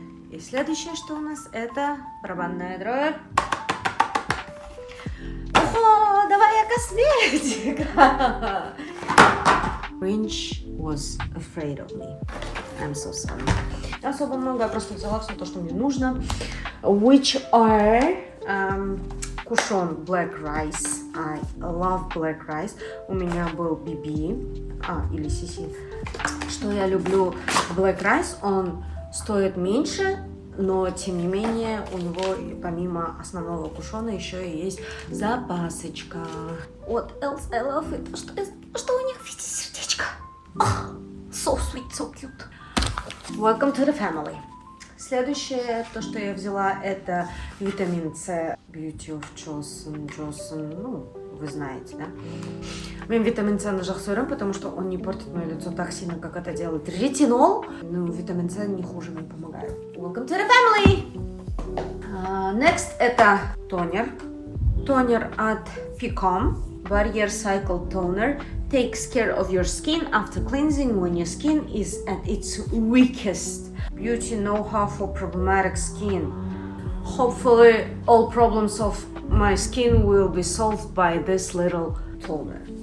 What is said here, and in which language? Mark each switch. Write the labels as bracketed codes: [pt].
[ru] И следующее, что у нас, это барабанная дробь. О, давай я косметика. [en] Grinch was afraid of me. I'm so sorry. [ru] Не особо много, я просто взяла все то, что мне нужно. [en] Which are кушон black rice. I love black rice. [ru] У меня был BB, или CC. Что я люблю black rice, он стоит меньше, но тем не менее у него помимо основного кушона еще и есть запасочка. [en] What else I love it? [ru] Что у них, видите, сердечко? [en] So sweet, so cute. Welcome to the family. [ru] Следующее, то, что я взяла, это витамин С Beauty of Johnson, ну, вы знаете, да? Витамин С на [kk] жақсы, [ru] потому что он не портит мое лицо так сильно, как это делает ретинол. Но витамин С не хуже мне помогает. [en] Welcome to the family! Next [ru] это тонер. Тонер от Ficom. [en] Barrier Cycle Toner takes care of your skin after cleansing when your skin is at its weakest. Beauty know-how for problematic skin. Hopefully all problems of my skin will be solved by this little toner.